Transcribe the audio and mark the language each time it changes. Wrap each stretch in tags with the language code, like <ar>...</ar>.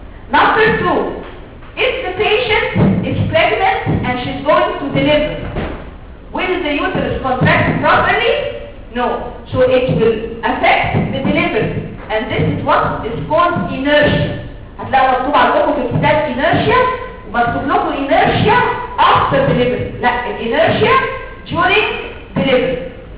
<en>Number two, if the patient is pregnant and she's going to deliver, will the uterus contract properly? No. So it will affect the delivery. And this is what is called inertia.</en> <ar>هتلاقوا مكتوب عندكم في الكتاب inertia ومكتوب لكم inertia after delivery. لا,</ar> <en>inertia during delivery.</en>